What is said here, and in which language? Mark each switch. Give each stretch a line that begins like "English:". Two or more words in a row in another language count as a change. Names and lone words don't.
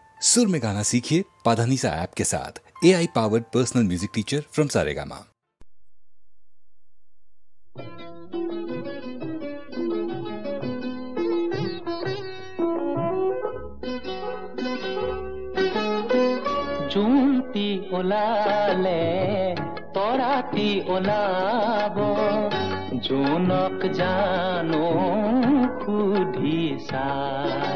Hindi: सुर में गाना सीखिए पाधानीसा ऐप के साथ।
English: AI powered personal music teacher from
Hindi: सारेगामा।
Assamese: জুমটি ওলালে তৰাতি ওলাব, জোনক জানো সুধি চাই।